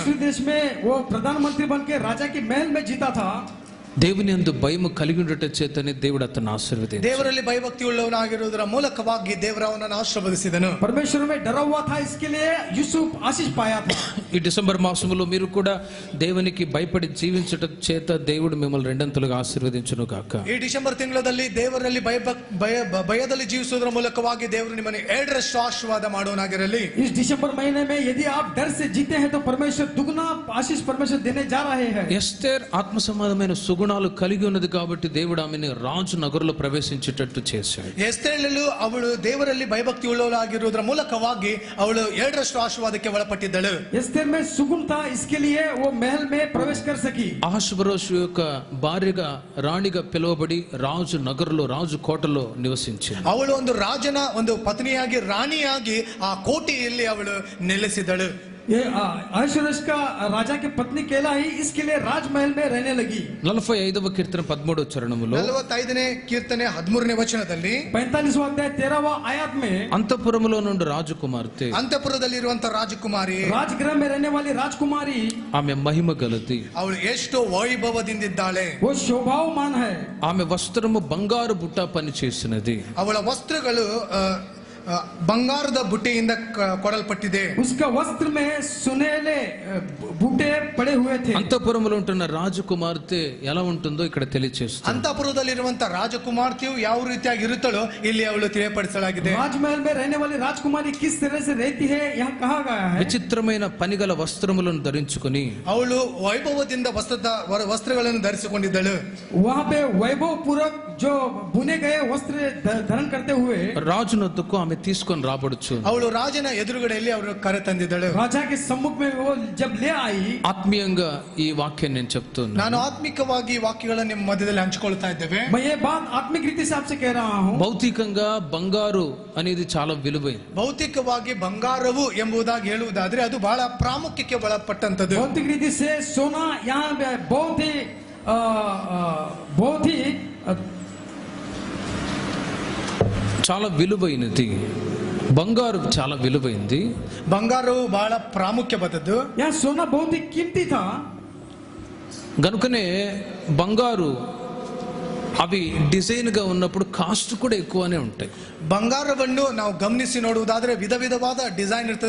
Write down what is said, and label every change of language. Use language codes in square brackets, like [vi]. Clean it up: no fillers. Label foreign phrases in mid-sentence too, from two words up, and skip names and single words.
[hi] मिस्र देश में वो प्रधानमंत्री बन के राजा की महल में जीता था. [te] దేవుని యందు భయము కలిగి ఉండట చేతనే దేవుడు అతన్ని ఆశీర్వదించాడు. [kn] ದೇವರಲ್ಲಿ ಭಯಭಕ್ತಿ ಉಳ್ಳವನಾಗಿರುವುದರ ಮೂಲಕವಾಗಿ ದೇವರ ಅವನನ್ನು ಆಶೀರ್ವದಿಸಿದನು. [hi] परमेश्वर में डरा हुआ था, इसके लिए यूसुफ आशीष पाया था. [te] ఈ డిసెంబర్ మాసములో మీరు కూడా దేవునికి భయపడి జీవించటం చేత దేవుడు మిమ్మల్ని రెండంతలుగా ఆశీర్వదించును గాక. [kn] ಈ ಡಿಸೆಂಬರ್ ತಿಂಗಳಲ್ಲಿ ದೇವರಲ್ಲಿ ಭಯದಲ್ಲಿ ಜೀವಿಸುವುದರ ಮೂಲಕವಾಗಿ ದೇವರು ನಿಮ್ಮನ್ನು ಎರಡರಷ್ಟು ಆಶೀರ್ವಾದ ಮಾಡುವನಾಗಿರಲಿ. [hi] इस दिसंबर महीने में यदि आप डर से जीते हैं तो परमेश्वर दुगना आशीष परमेश्वर देने जा रहे हैं. [te] ఎస్తేర్ ఆత్మ సంబంధమైన సుగుణ గుణాలు కలిగి ఉన్నది కాబట్టి దేవుడు ఆమెను రాజు నగరులో ప్రవేశించేటట్టు చేశాడు. [kn] ಎಸ್ತೇಳಲು ಅವಳು ದೇವರಲ್ಲಿ ಭಯಭಕ್ತಿ ಉಳ್ಳವಳಾಗಿರುವುದರ ಮೂಲಕವಾಗಿ ಅವಳು 7ರಷ್ಟು ಆಶೀರ್ವಾದಕ್ಕೆ ಒಳಪಟ್ಟಿದ್ದಳು. [hi] एस्तेर में सुगुन था, इसके लिए वो महल में प्रवेश कर सकी. [te] అహష్వేరోషు యొక్క భార్యగా రాణిగా పిలువబడి రాజు నగరులో రాజు కోటలో నివసించింది. [kn] ಅವಳು ಒಂದು ರಾಜನ ಒಂದು ಪತ್ನಿಯಾಗಿ ರಾಣಿಯಾಗಿ ಆ ಕೋಟೆಯಲ್ಲಿ ಅವಳು ನೆಲೆಸಿದಳು. [hi] ये अहश्वेरोश का राजा की पत्नी कहलाई, इसके लिए राजमहल में रहने लगी. [te] 45వ కీర్తన 13వ చరణములో [kn] 45ನೇ ಕೀರ್ತನೆ 13ನೇ ವಚನದಲ್ಲಿ [hi] 45वां अध्याय 13वां आयत में [te] అంతఃపురములో నుండి రాజకుమార్తె [kn] ಅಂತಃಪುರದಲ್ಲಿರುವಂತ ರಾಜಕುಮಾರಿ, [hi] राजगृह में रहने वाली राजकुमारी, [te] ఆమె మహిమ గలది, [kn] ಅವಳು ಎಷ್ಟು ವೈಭವದಿಂದಿದ್ದಾಳೆ. [hi] वो शोभावान है. [te] ఆమె వస్త్రము బంగారు బుట్ట పని చేసినది, [kn] ಅವಳ ವಸ್ತ್ರಗಳು ಬಂಗಾರದ ಬುಟ್ಟಿಯಿಂದ ಕೊಡಲ್ಪಟ್ಟಿದೆ. [hi] उसका वस्त्र में सुनहले बूटे पड़े हुए थे. [te] అంతఃపురములో ఉంటున్న రాజకుమార్తె ఎలా ఉంటుందో ఇక్కడ తెలియచేస్తుంది. [kn] ಅಂತಃಪುರದಲ್ಲಿರುವಂತ ರಾಜಕುಮಾರ್ತಿಯು ಯಾವ ರೀತಿಯಾಗಿ ಇರುತ್ತಳೋ ಇಲ್ಲಿ ಅವಳು ತಿಳಿಯಪಡಿಸಲಾಗಿದೆ. [hi] राजमहल में रहने वाली राजकुमारी किस तरह से रहती है यहाँ कहा गया है. [te] విచిత్రమైన పనిగల వస్త్రములను ధరించుకొని [kn] ಅವಳು ವೈಭವದಿಂದ ವಸ್ತ್ರಗಳನ್ನು ಧರಿಸಿಕೊಂಡಿದ್ದಳು. [hi] वहाँ पे वैभव पूर्वक जो बुने गए वस्त्र धारण करते हुए [te] రాజునొద్దకు ఆమె తీసుకొని రాబడుచు. [kn] ಅವಳು ರಾಜನ ಎದುರುಗಡೆಯಲ್ಲಿ ಅವರು ಕರೆ ತಂದಿದ್ದಳು. [hi] राजा के सम्मुख में वो जब ले आई. [te] ఆత్మీయంగా ఈ వాక్యం నేను చెప్తున్నాను. [kn] ನಾನು ಆತ್ಮಿಕವಾಗಿ ಈ ವಾಕ್ಯಗಳನ್ನು ನಿಮ್ಮ ಮಧ್ಯದಲ್ಲಿ ಹಂಚಿಕೊಳ್ತಾ ಇದ್ದೇವೆ. [hi] मैं ये बात आत्मिक रीति से आपसे कह रहा हूँ. [te] భౌతికంగా బంగారు అనేది చాలా విలువైనది. [kn] ಭೌತಿಕವಾಗಿ ಬಂಗಾರವು ಎಂಬುದಾಗಿ ಹೇಳುವುದಾದ್ರೆ ಅದು ಬಹಳ ಪ್ರಾಮುಖ್ಯಕ್ಕೆ ಒಳಪಟ್ಟಂತದ್ದು. [hi] भौतिक रीति से सोना यहाँ बहुत ही [te] చాలా విలువైనది. బంగారు చాలా విలువైంది. [kn] ಬಂಗಾರವು ಬಹಳ ಪ್ರಾಮುಖ್ಯವಾದದ್ದು. [hi] यहाँ सोना बहुत ही कीमती था. [te] గనుకనే బంగారు అవి డిజైన్ గా ఉన్నప్పుడు కాస్ట్ కూడా ఎక్కువనే ఉంటాయి. [kn] ಬಂಗಾರವನ್ನು ನಾವು ಗಮನಿಸಿ ನೋಡುವುದಾದ್ರೆ ವಿಧ ವಿಧವಾದ ಡಿಸೈನ್ ಇರ್ತದೆ.